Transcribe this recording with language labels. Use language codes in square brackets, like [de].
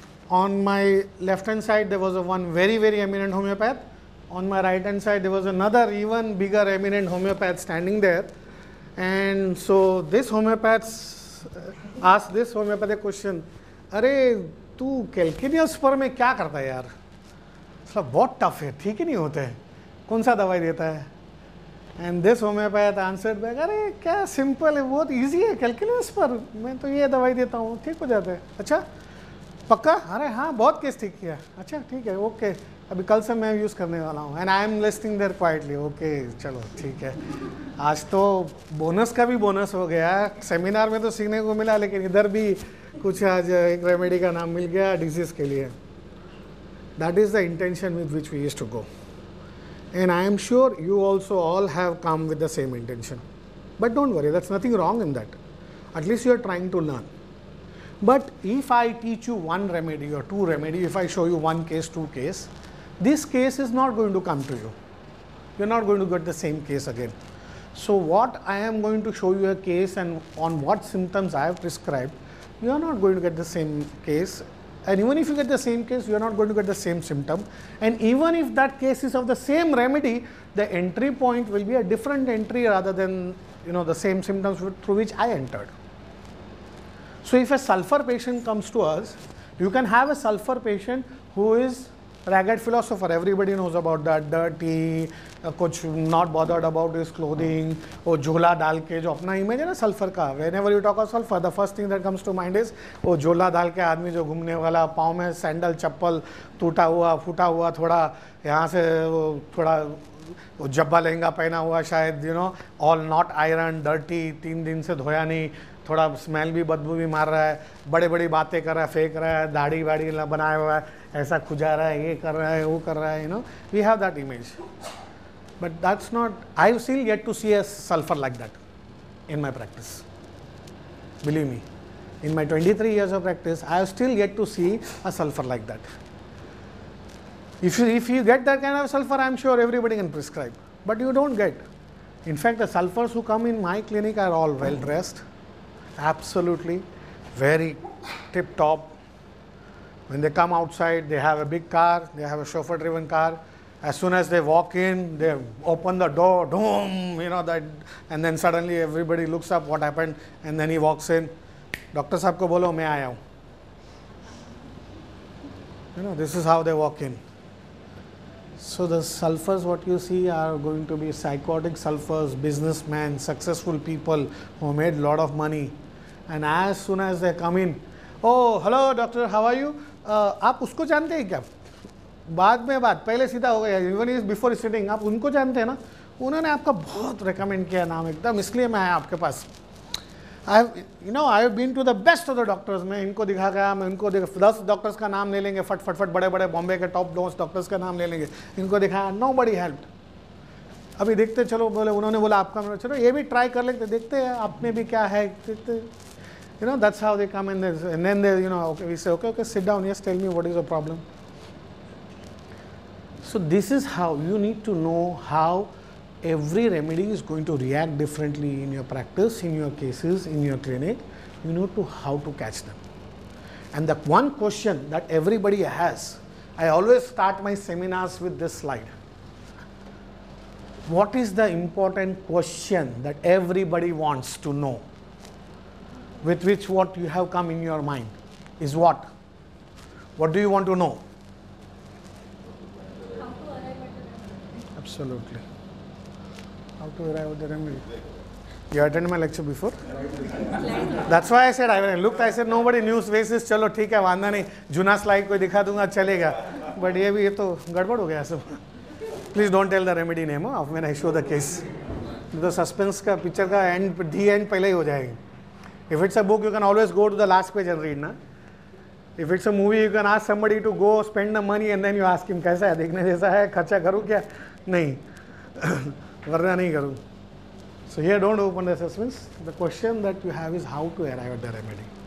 [en] On my left hand side there was one very eminent homeopath. On my right hand side there was another even bigger eminent homeopath standing there. And so this homeopath asked this homeopath a question, [hi] अरे तू कैल्किनियस पर में क्या करता है यार, मतलब बहुत टफ है, ठीक ही नहीं होते हैं, कौन सा दवाई देता है? [en] And this homeopath answered back, [hi] अरे क्या सिंपल है, बहुत इजी है, कैल्किनियस पर मैं तो ये दवाई देता हूँ, ठीक हो जाता है. अच्छा पक्का? अरे हाँ बहुत केस ठीक किया. अच्छा ठीक है, ओके, अभी कल से मैं यूज़ करने वाला हूँ. [en] And I am listing there quietly. [hi] Okay चलो ठीक है, आज तो बोनस का भी बोनस हो गया. सेमिनार में तो सीखने को मिला, लेकिन इधर भी कुछ आज एक रेमेडी का नाम मिल गया डिजीज़ के लिए. [en] That is the intention with which we used to go. And I am sure you also all have come with the same intention. But don't worry, that's nothing wrong in that. At least you are trying to learn. But if I teach you one remedy or 2 remedy, if I show you 1 case, 2 case, this case is not going to come to you. You are not going to get the same case again. So what I am going to show you a case and on what symptoms I have prescribed, you are not going to get the same case. And even if you get the same case, you are not going to get the same symptom. And even if that case is of the same remedy, the entry point will be a different entry rather than the same symptoms through which I entered. So if a sulfur patient comes to us, you can have a sulfur patient who is ragged philosopher. Everybody knows about that, dirty, [hi] कुछ [en] not bothered about his clothing, [hi] वो झोला डाल के जो अपना image है ना sulphur का. [en] Whenever you talk of sulfur, the first thing that comes to mind is [hi] वो झोला डाल के आदमी जो घूमने वाला, पाँव में सैंडल चप्पल टूटा हुआ फूटा हुआ, थोड़ा यहाँ से वो थोड़ा वो जब्बा लहंगा पहना हुआ शायद, [en] all not iron, dirty, [hi] 3 दिन से धोया नहीं, थोड़ा स्मेल भी बदबू भी मार रहा है, बड़े बड़ी बातें कर रहा है, फेंक रहा है, दाढ़ी वाड़ी बनाया हुआ है, ऐसा खुजा रहा है, ये कर रहा है, वो कर रहा है, [en] we have that image. But that's not, I still yet to see a sulfur like that in my practice. Believe me, in my 23 years of practice, I have still yet to see a sulfur like that. If you get that kind of sulfur, I am sure everybody can prescribe, but you don't get. In fact, the sulfurs who come in my clinic are all well dressed, absolutely, very tip top. When they come outside, they have a big car, they have a chauffeur driven car. As soon as they walk in, they open the door, boom, that, and then suddenly everybody looks up, what happened, and then he walks in. [hi] Doctor साहब को बोलो मैं आया हूँ. [en] This is how they walk in. So the sulfurs what you see are going to be psychotic sulfurs, businessmen, successful people who made a lot of money. And as soon as they come in, oh hello doctor, how are you? [hi] आप उसको जानते हैं क्या? बाद में बात, पहले सीधा हो गया, [en] even is before sitting, [hi] आप उनको जानते हैं ना, उन्होंने आपका बहुत रिकमेंड किया नाम एकदम, इसलिए मैं आया आपके पास। [en] I have been to the best of the doctors, [hi] मैं इनको दिखा गया, मैं इनको 10 डॉक्टर्स का नाम ले लेंगे, फट फट फट, बड़े बड़े बॉम्बे के टॉप नोस डॉक्टर्स का नाम ले लेंगे, इनको दिखाया, [en] Nobody help. [hi] अभी देखते चलो, बोले उन्होंने बोला आपका, चलो ये भी ट्राई कर लेते, देखते हैं आप में भी क्या है, देखते, [en] that's how they come and then they, okay, we say, okay, sit down, yes, tell me what is the problem. So this is how you need to know how every remedy is going to react differently in your practice, in your cases, in your clinic. You know how to catch them. And the one question that everybody has, I always start my seminars with this slide. What is the important question that everybody wants to know? With which what you have come in your mind is what? What do you want to know? How to arrive at the remedy. Absolutely. How to arrive at the remedy. You attended my lecture before? That's why I said, I looked, I said, nobody knew basis, [hi] चलो ठीक है, वांदा नहीं, जुना slide कोई दिखा दूंगा चलेगा, [en] but [hi] ये तो गड़बड़ हो गया सब. [en] Please don't tell the remedy name when I show the case. [hi] तो सस्पेंस का पिक्चर का एंड दी एंड पहले ही हो जाएगी. [en] If it's a book, you can always go to the last page and read, na? If it's a movie, you can ask somebody to go spend the money and then you ask him, [hi] कैसा है, देखने जैसा है, खर्चा करूँ क्या? नहीं, वरना नहीं करूँ. [en] So here don't open the suspense. The question that you have is how to arrive at the remedy.